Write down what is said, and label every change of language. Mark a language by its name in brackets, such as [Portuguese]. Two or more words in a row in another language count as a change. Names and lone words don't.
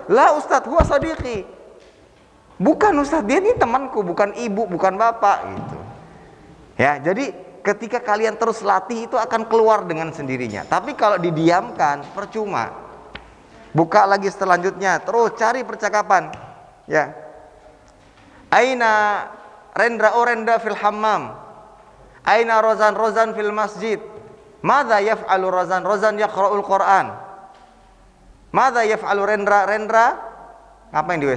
[Arabic] لا أستاذ، هو صديقي. [Indonesian] Bukan Ustaz, dia ini temanku, bukan ibu, bukan bapak gitu. Ya, jadi ketika kalian terus latih itu akan keluar dengan sendirinya. Tapi kalau didiamkan percuma. Buka lagi selanjutnya, terus cari percakapan. [Arabic] Ya. أين Rendra في الحمام. أين Rozan في المسجد. ماذا يفعل Rozan يقرأ القرآن. ماذا يفعل Rendra [Indonesian] ngapain di WC?